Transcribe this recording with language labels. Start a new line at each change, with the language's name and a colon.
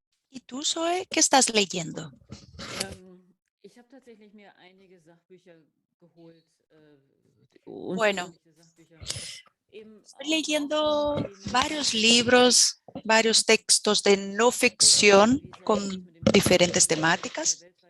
Spanish: ¿Y tú, Zoe, qué estás leyendo?
German: Ich habe tatsächlich mir einige Sachbücher geholt.
Spanish: Bueno, estoy leyendo varios libros, varios textos de no ficción con diferentes temáticas.